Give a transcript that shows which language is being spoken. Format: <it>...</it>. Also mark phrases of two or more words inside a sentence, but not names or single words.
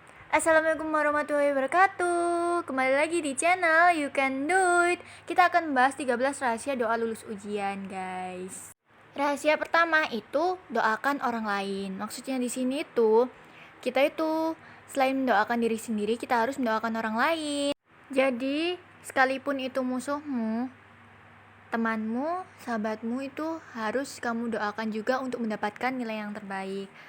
<ar>السلام عليكم ورحمة الله وبركاته.</ar> <id>Kembali lagi di channel You Can Do It. Kita akan bahas 13 rahasia doa lulus ujian, guys. Rahasia pertama itu doakan orang lain. Maksudnya di sini tuh kita itu selain mendoakan diri sendiri, kita harus mendoakan orang lain. Jadi, sekalipun itu musuhmu, temanmu, sahabatmu itu harus kamu doakan juga untuk mendapatkan nilai yang terbaik.</id>